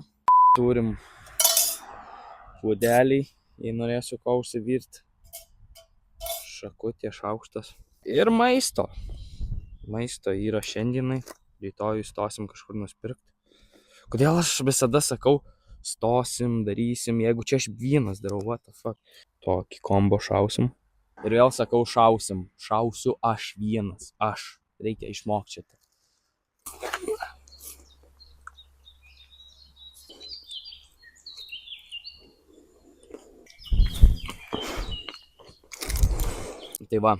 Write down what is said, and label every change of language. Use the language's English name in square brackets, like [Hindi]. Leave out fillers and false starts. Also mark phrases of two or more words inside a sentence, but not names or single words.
[Lithuanian] Turim puodelį, jei norėsiu ko užsivirti. Šakutė, šaukštas. Ir maisto. Maisto yra šiandienai. Rytoj stosim kažkur nuspirkti. Kodėl aš visada sakau, stosim, darysim, jeigu čia aš vienas darau, [English] what the fuck. [Lithuanian] Tokį kombo šausim. Ir vėl sakau šausim. Šausiu aš vienas. Aš. Reikia išmokti šitą. Tai va.